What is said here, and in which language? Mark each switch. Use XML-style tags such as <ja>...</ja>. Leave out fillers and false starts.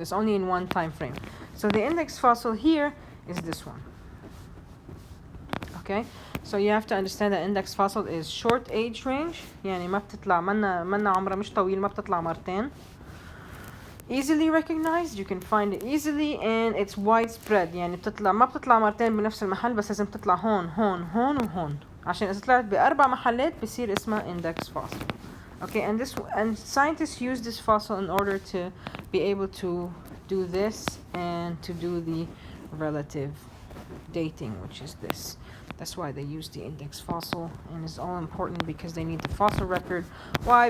<en>It's only in one time frame. So the index fossil here is this one. Okay, so you have to understand that index fossil is short age range.</en> <ar>يعني ما بتطلع منا عمرها مش طويل, ما بتطلع مرتين.</ar> <en>Easily recognized, you can find it easily, and it's widespread.</en> <ar>يعني ما بتطلع مرتين بنفس المحل, بس لازم تطلع هون هون هون وهون. عشان إذا طلعت بأربع محلات بصير اسمها index fossil.</ar> <en>Okay, and scientists use this fossil in order to be able to do this and to do the relative dating, which is this. That's why they use the index fossil, and it's all important because they need the fossil record. Why?</en>